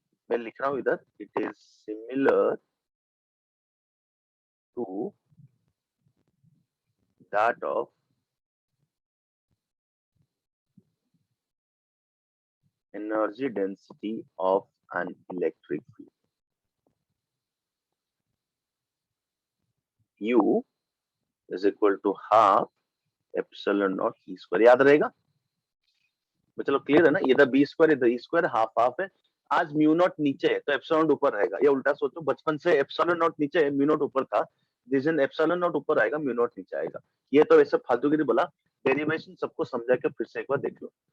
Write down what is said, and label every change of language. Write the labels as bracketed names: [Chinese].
[Hindi] मैं लिख रहा हूँ इधर, [English] It is similar to that of energy density of an electric field. U is equal to half epsilon naught E square। [Hindi] याद रहेगा? चलो क्लियर है ना? ये इधर B square इधर E square, हाफ हाफ है। आज म्यू नॉट नीचे है तो एप्सिलॉन नॉट ऊपर रहेगा। ये उल्टा सोचो, बचपन से एप्सिलॉन नॉट नीचे है, म्यू नॉट ऊपर था। जिस दिन एप्सिलॉन नॉट ऊपर आएगा, म्यू नॉट नीचे आएगा। ये तो ऐसे फालतूगिरी बोला। डेरिवेशन सबको समझा के फिर से एक बार देख लो।